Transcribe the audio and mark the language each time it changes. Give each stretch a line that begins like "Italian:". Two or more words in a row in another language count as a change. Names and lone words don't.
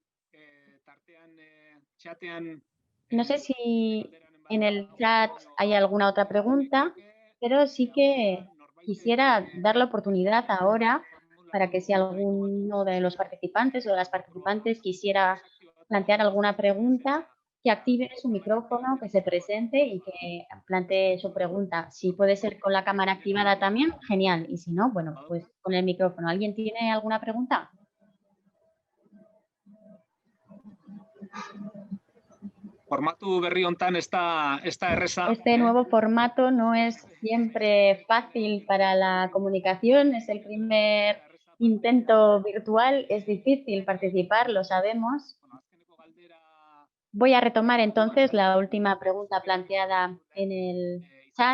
Spanish: No sé si en el chat hay alguna otra pregunta, pero sí que quisiera dar la oportunidad ahora para que si alguno de los participantes o de las participantes quisiera plantear alguna pregunta, que active su micrófono, que se presente y que plantee su pregunta. Si puede ser con la cámara activada también, genial. Y si no, bueno, pues con el micrófono. ¿Alguien tiene alguna pregunta?
Basque: Formatu berri hontan ez da erreza.
Spanish: Este nuevo formato no es siempre fácil para la comunicación, es el primer intento virtual, es difícil participar, lo sabemos. Voy a retomar entonces la última pregunta planteada en el chat.